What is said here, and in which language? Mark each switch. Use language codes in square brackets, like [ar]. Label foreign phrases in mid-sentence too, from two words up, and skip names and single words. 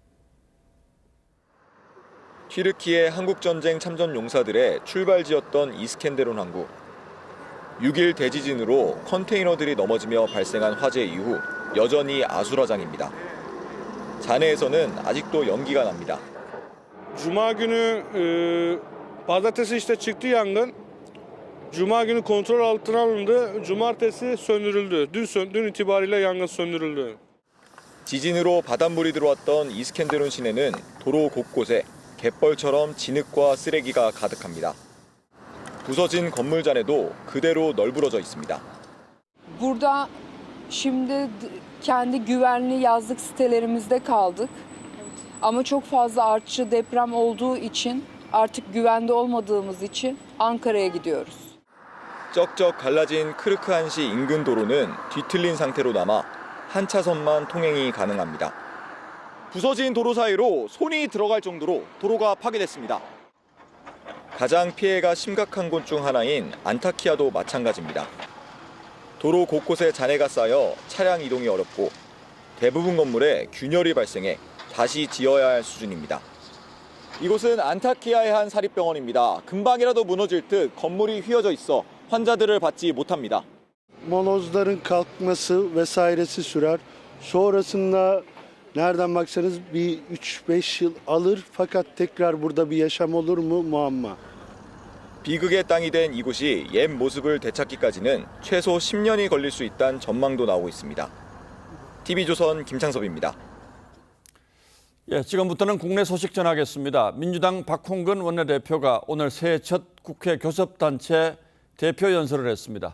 [ko] 튀르키예 한국전쟁 참전 용사들의 출발지였던 이스켄데룬 항구. 6일 대지진으로 컨테이너들이 넘어지며 발생한 화재 이후 여전히 아수라장입니다. 잔해에서는 아직도 연기가 납니다. [tr] Cuma günü pazartesi işte çıktı yangın. Cuma günü kontrol altına alındı. Cumartesi söndürüldü. Dün itibariyle yangın söndürüldü. [ko] 지진으로 바닷물이 들어왔던 이스켄데룬 시내는 도로 곳곳에 갯벌처럼 진흙과 쓰레기가 가득합니다. 부서진 건물 잔해도 그대로 널브러져 있습니다. [tr] Burada şimdi kendi güvenli yazlık sitelerimizde kaldık. Ama çok fazla artçı deprem olduğu için artık güvende olmadığımız için Ankara'ya gidiyoruz. [ko] 쩍쩍 갈라진 크르크한시 인근 도로는 뒤틀린 상태로 남아 한 차선만 통행이 가능합니다. 부서진 도로 사이로 손이 들어갈 정도로 도로가 파괴됐습니다. 가장 피해가 심각한 곳 중 하나인 안타키아도 마찬가지입니다. 도로 곳곳에 잔해가 쌓여 차량 이동이 어렵고 대부분 건물에 균열이 발생해 다시 지어야 할 수준입니다. 이곳은 안타키아의 한 사립병원입니다. 금방이라도 무너질 듯 건물이 휘어져 있어 환자들을 받지 못합니다. [tr] Molozların kalkması vesairesi sürer. Sonrasında nereden baksanız bir 3-5 yıl alır fakat tekrar burada bir yaşam olur mu muamma. [ko] 비극의 땅이 된 이곳이 옛 모습을 되찾기까지는 최소 10년이 걸릴 수 있다는 전망도 나오고 있습니다. TV조선 김창섭입니다. 지금부터는 국내 소식 전하겠습니다. 민주당 박홍근 원내대표가 오늘 새해 첫 국회 교섭단체 대표 연설을 했습니다.